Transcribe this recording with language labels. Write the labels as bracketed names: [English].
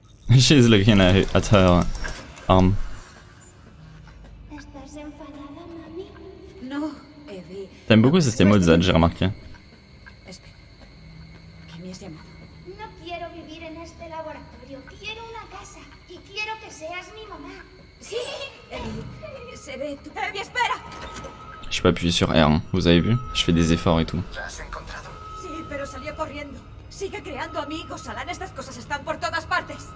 [English] She's looking at her arm. [Spanish] ¿Estás enfadada, mami? No, Abby. [French] T'aimes beaucoup cette émote, Zad, j'ai remarqué. [Spanish] Espera. ¿Qué me has llamado? No quiero vivir en este laboratorio. Quiero una casa. Y quiero que seas mi mamá. Sí, Abby. Seré tu... Abby, espera. [French] Je peux appuyer sur R, hein. Vous avez vu? Je fais des efforts et tout. [Spanish] ¿La has encontrado? Sí, pero salió corriendo. Sigue creando amigos, Alan. Estas cosas están por todas partes.